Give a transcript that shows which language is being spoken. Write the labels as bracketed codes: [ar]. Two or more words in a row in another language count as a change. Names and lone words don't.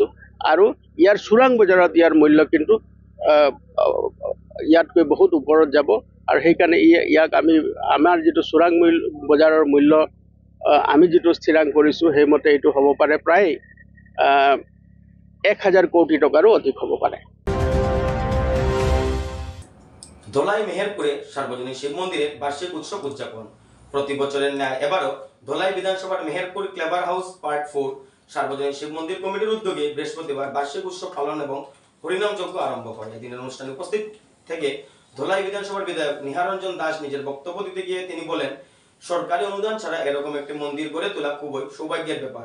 [as] আৰু ইয়াৰ চোৰাং বজাৰত ইয়াৰ মূল্য কিন্তু ইয়াতকৈ বহুত ওপৰত যাব। আৰু সেইকাৰণে ইয়াক আমাৰ যিটো চোৰাং বজাৰৰ মূল্য আমি যিটো স্থিৰাং কৰিছোঁ, সেইমতে এইটো হ'ব পাৰে প্ৰায় 1,000 কোটি টকাৰো অধিক হ'ব পাৰে। [bn] ধলাই মেহেরপুরে সার্বজনীন শিব মন্দিরের বার্ষিক উৎসব উদযাপন। প্রতি বছরের ন্যায় এবারও ধলাই বিধানসভার মেহেরপুর ক্লেভার হাউস পার্ট 4 সার্বজনীন শিব মন্দির কমিটির উদ্যোগে বৃহস্পতিবার বার্ষিক উৎসব পালন এবং হরিনাম যজ্ঞ আরম্ভ হয়। এদিনের অনুষ্ঠানে উপস্থিত থেকে ধলাই বিধানসভার বিধায়ক নিহারঞ্জন দাস নিজের বক্তব্য দিতে গিয়ে তিনি বলেন, সরকারি অনুদান ছাড়া এরকম একটি মন্দির গড়ে তোলা খুবই সৌভাগ্যের ব্যাপার।